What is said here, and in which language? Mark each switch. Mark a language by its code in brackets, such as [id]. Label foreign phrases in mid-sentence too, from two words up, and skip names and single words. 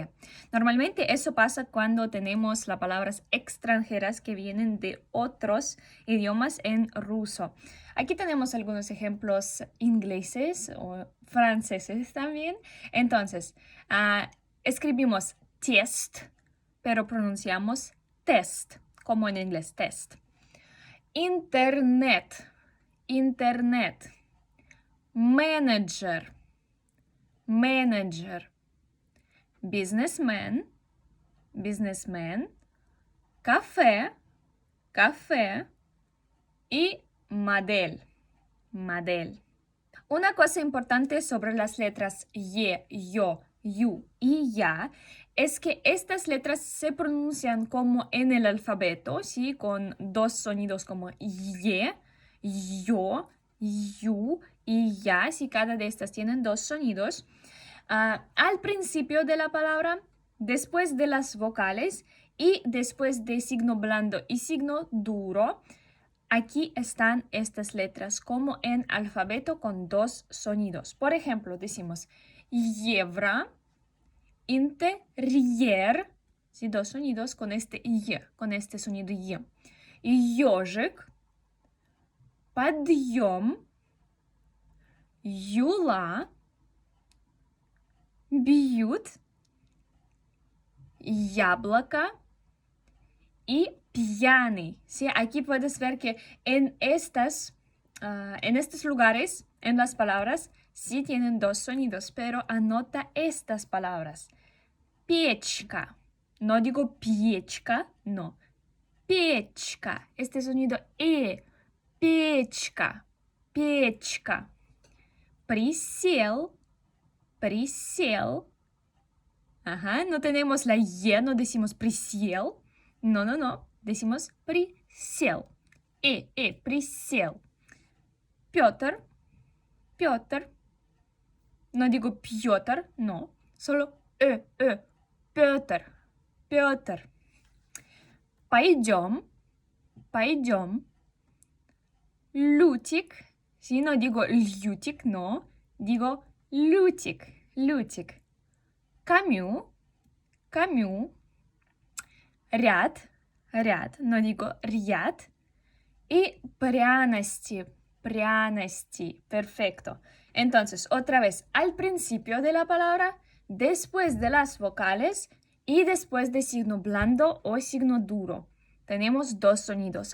[es] Normalmente eso pasa cuando tenemos las palabras extranjeras que vienen de otros idiomas en ruso. Aquí tenemos algunos ejemplos ingleses o franceses también. Entonces, escribimos test, pero pronunciamos test, como en inglés test. Internet, internet. Manager, manager. Businessman, businessman. Café, café. Y model, model. Una cosa importante sobre las letras Y, Yo, Yu y Ya es que estas letras se pronuncian como en el alfabeto, ¿sí? Con dos sonidos como Y, Yo, Yu y Ya, si cada de estas tienen dos sonidos. Al principio de la palabra, después de las vocales y después de signo blando y signo duro, aquí están estas letras como en alfabeto con dos sonidos. Por ejemplo, decimos [ru] евро, интерьер, [es] ¿sí? Dos sonidos con este Y, con este sonido Y. [ru] Ёжик, подъем, юла, бьют, яблоко y пьяный. [es] ¿Sí? Aquí puedes ver que en estos lugares, en las palabras, sí tienen dos sonidos, pero anota estas palabras. Печка. No digo печка, no. Печка. Este sonido E. [ru] Печка. Печка. Присел. Присел. [es] Ajá, no tenemos la Y, no decimos присел. No, no, no. Decimos [ru] присел. Присел. Петр. Петр. [es] No digo Петр, no. Solo Петр. [ru] Петр. Пойдем. Пойдем. Лютик. [es] Sí, no digo лютик, no. Digo лютик. [ru] Лютик. Камю. Камю. Ряд, ряд, [es] no digo ряд. [ru] Y пряности, пряности. [es] Perfecto. Entonces, otra vez, al principio de la palabra, después de las vocales y después de signo blando o signo duro. tenemos dos sonidos.